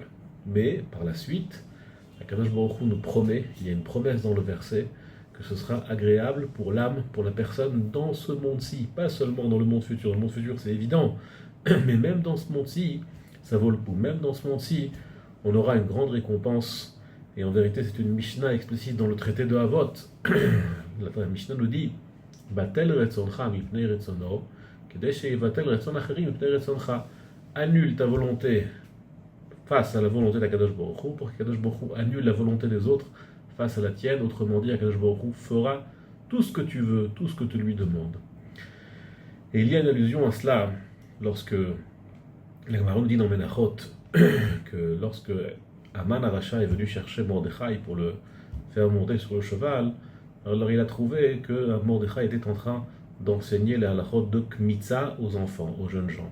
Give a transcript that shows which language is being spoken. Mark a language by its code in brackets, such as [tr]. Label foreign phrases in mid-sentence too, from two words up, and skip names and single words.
[fr] Mais par la suite, Akadosh Baruch Hu nous promet, il y a une promesse dans le verset, que ce sera agréable pour l'âme, pour la personne dans ce monde-ci, pas seulement dans le monde futur. Le monde futur, c'est évident, mais même dans ce monde-ci, ça vaut le coup. Même dans ce monde-ci, on aura une grande récompense. Et en vérité, c'est une Mishnah explicite dans le traité de Havot. La Mishnah nous dit [he] בטל רצונך מפני רצונו כדי שיבטל רצון אחרים מפני רצונך. [fr] Annule ta volonté face à la volonté d'Akadosh Baruch Hu, pour qu'Akadosh Baruch Hu annule la volonté des autres face à la tienne. Autrement dit, Akadosh Baruch Hu fera tout ce que tu veux, tout ce que tu lui demandes. Et il y a une allusion à cela lorsque la Gemara nous dit dans Menachot que lorsque Aman Aracha est venu chercher Mordechai pour le faire monter sur le cheval, alors il a trouvé que Mordechai était en train d'enseigner les halachot de Kmitza aux enfants, aux jeunes gens.